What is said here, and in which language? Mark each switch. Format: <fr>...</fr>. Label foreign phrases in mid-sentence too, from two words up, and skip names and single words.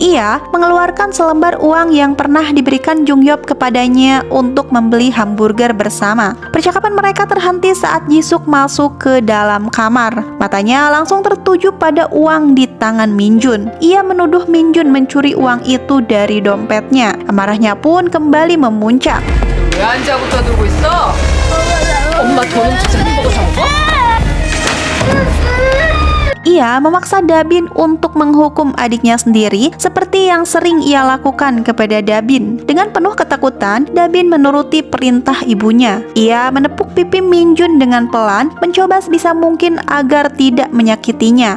<id>Ia mengeluarkan selembar uang yang pernah diberikan Jungyop kepadanya untuk membeli hamburger bersama. Percakapan mereka terhenti saat Jisuk masuk ke dalam kamar. Matanya langsung tertuju pada uang di tangan Minjun. Ia menuduh Minjun mencuri uang itu dari dompetnya. Amarahnya pun kembali memuncak.</id> <ko>왜 안 자고 떠들고 있어? 엄마 돈 훔쳐서 햄버거 사 먹어?</ko> <id>Ia memaksa Dabin untuk menghukum adiknya sendiri seperti yang sering ia lakukan kepada Dabin. Dengan penuh ketakutan, Dabin menuruti perintah ibunya. Ia menepuk pipi Minjun dengan pelan, mencoba sebisa mungkin agar tidak menyakitinya.</id>